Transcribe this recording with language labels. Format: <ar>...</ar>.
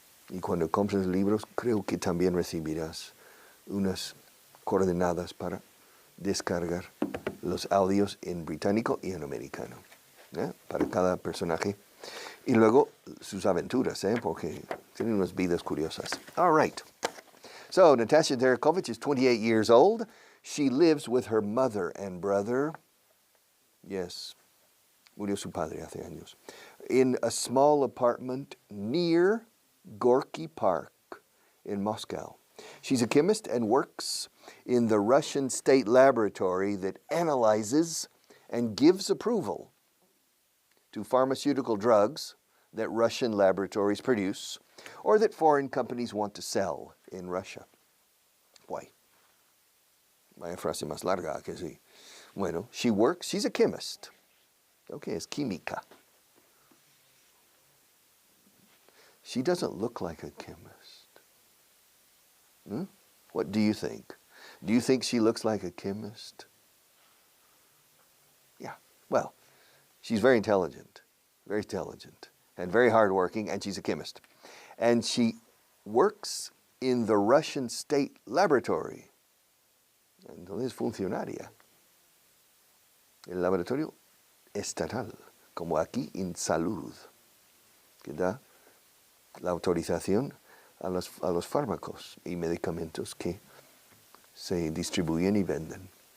<es>Y cuando compres libros, creo que también recibirás unas coordenadas para descargar los audios en británico y en americano, para cada personaje. Y luego sus aventuras, porque tienen unas vidas curiosas.</es> <en>All right. So, Natasha Derikovich is 28 years old. She lives with her mother and brother. Yes,</en> <es>murió su padre hace años.</es> <en>In a small apartment near Gorky Park in Moscow. She's a chemist and works in the Russian State Laboratory that analyzes and gives approval to pharmaceutical drugs that Russian laboratories produce or that foreign companies want to sell in Russia. Why?</en> <es>Vaya frase más larga que sí. Bueno,</es> <en>she's a chemist. Okay,</en> <es>es química.</es> <en>She doesn't look like a chemist. What do you think? Do you think she looks like a chemist? Yeah, well, she's very intelligent, and very hardworking, and she's a chemist. And she works in the Russian State Laboratory.</en> <es>Entonces es funcionaria. El laboratorio estatal, como aquí en salud, que da la autorización a los fármacos y medicamentos que se distribuyen y venden.</es>